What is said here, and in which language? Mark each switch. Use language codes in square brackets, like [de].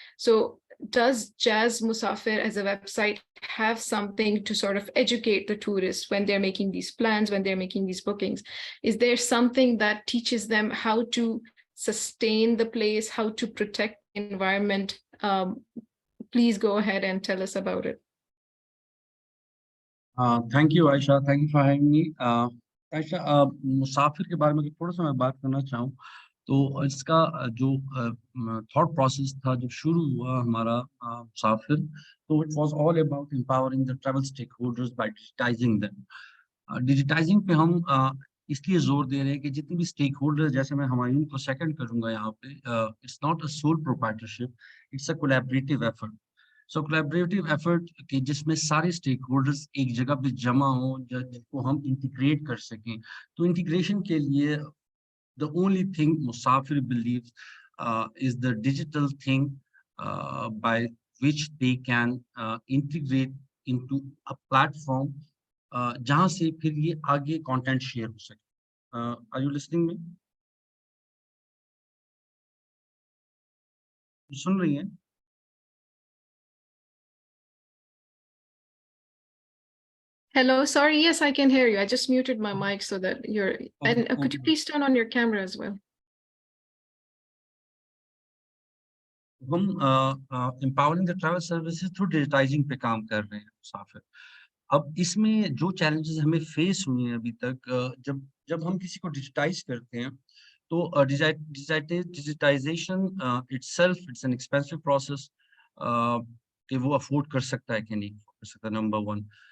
[en] So does Jazz Musafir as a website have something to sort of educate the tourists when they're making these plans, when they're making these bookings? Is there something that teaches them how to sustain the place, how to protect the environment? Please go ahead and tell us about it. Thank you, Aisha. Thank you for having me. [hi] Aisha, मुसाफिर के बारे में थोड़ा सा मैं बात करना चाहूँ तो इसका जो थॉट प्रोसेस था जब शुरू हुआ हमारा मुसाफिर, तो [en] It was all about empowering the travel stakeholders by digitising them. [hi] Digitising पे हम इसलिए जोर दे रहे हैं कि जितने भी स्टेक होल्डर, जैसे मैं हुमायूं को सेकंड करूंगा यहाँ पे, [en] It's not a sole proprietorship, it's a collaborative effort. [hi] So collaborative effort कि जिसमें सारे स्टेक होल्डर्स एक जगह पे जमा हो, जिनको हम इंटीग्रेट कर सकें। तो इंटीग्रेशन के लिए [en] the only thing Musafir believes is the digital thing by which they can integrate into a platform [hi] जहाँ से फिर ये आगे content share हो सके। [en] Are you listening me? [hi] सुन रही हैं? [en] Hello, sorry, yes, I can hear you. I just muted my mic so that you're, and could you please turn on your camera as well? [hi] हम [en] empowering the travel services through digitizing [hi] पे काम कर रहे हैं मुसाफिर। अब इसमें जो challenges हमें face हुई हैं अभी तक, जब हम किसी को digitize करते हैं तो [en] digitization itself it's an expensive process [hi] कि वो afford कर सकता है कि नहीं कर सकता, number one।